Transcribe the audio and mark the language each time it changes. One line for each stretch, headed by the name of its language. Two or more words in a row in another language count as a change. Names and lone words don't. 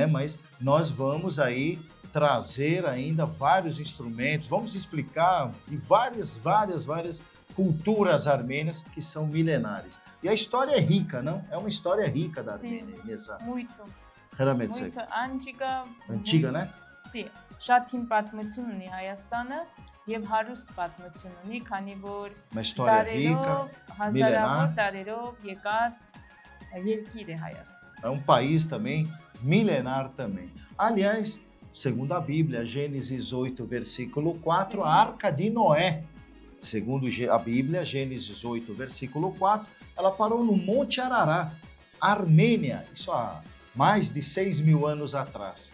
Portuguese: Mas nós vamos aí trazer ainda vários instrumentos, vamos explicar de várias culturas armênias que são milenares. E a história é rica, não? É uma história rica da Armênia. Sim, muito. Realmente. Muito antiga. Antiga, né? Sim.
Armenian: Շատ հին պատմություն ունի Հայաստանը եւ հարուստ պատմություն ունի, քանի որ հազարավոր տարերով եկած երկիր է Հայաստանը։
Portuguese: É um país também milenar também. Aliás, segundo a Bíblia, Gênesis 8, versículo 4, a Arca de Noé, segundo a Bíblia, Gênesis 8, versículo 4, ela parou no Monte Ararat, Armênia, isso há mais de 6.000 anos atrás.